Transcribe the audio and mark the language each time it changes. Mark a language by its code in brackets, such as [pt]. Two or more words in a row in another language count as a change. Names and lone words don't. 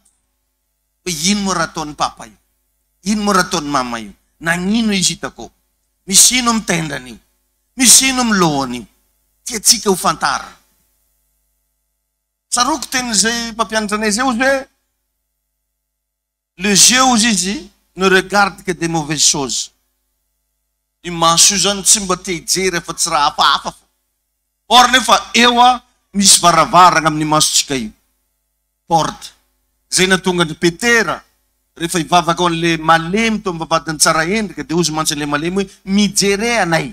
[mg] Hoe ino mo raha ataon'ny papa io? Ino mo raha ataon'ny mama io? Nagnino izy hitako? Misy ino mitendany io? Misy ino milohany io? Tiatsika ho fantara. Saroko tenin'izay mpampianatra anay zay ozy hoe [fr] le jeu [mg] ozy izy [fr] ne regarde que des mauvaises choses. [mg] I maso io zany tsy mba te hijery fa tsy raha hafahafa fo. Or nefa eo misy varavarana amin'ny masotsika io. Porte. Zay natonga ny Petera rehefa hivavaka ao an'le malemy to mivavadiny tsara endrika de ozy mantsy an'le malemy hoe mijere anay.